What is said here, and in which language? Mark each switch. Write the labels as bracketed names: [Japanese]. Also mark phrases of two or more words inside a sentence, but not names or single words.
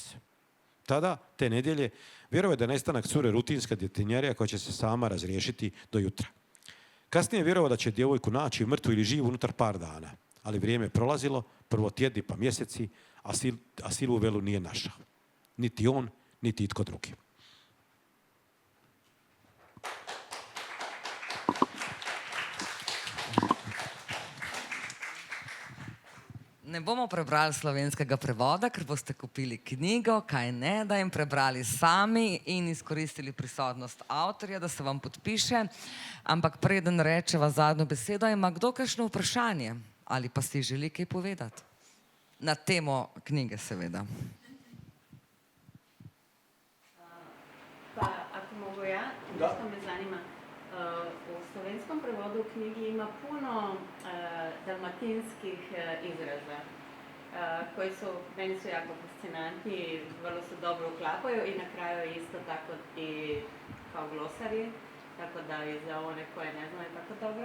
[Croatian] Tada, te nedjelje, vjerovao je da je nestanak cure rutinska djetinjarija koja će se sama razriješiti do jutra. Kasnije je vjerovao da će djevojku naći mrtvu ili živu unutar par dana. Ali vrijeme je prolazilo, prvo tjedni pa mjeseci, a silu velu nije našao. Niti on, niti itko drugi. [Slovenian] Ne bomo prebrali slovenskega prevoda, ker boste kupili knjigo, kaj ne, da jim prebrali sami in izkoristili prisotnost avtorja, da se vam podpiše. Ampak preden rečeva zadnjo besedo, ima kdo kakšno vprašanje ali pa si želi kaj povedati? Na temo knjige, seveda. [Croatian] Pa, ako mogu ja, nešto me zanima. U slovenskom prevodu u knjigi ima puno dalmatinskih izraza koji su, meni su jako fascinantni i vrlo se dobro uklapaju i na kraju isto tako i kao glosari, tako da i za one koje ne znaju tako dobro.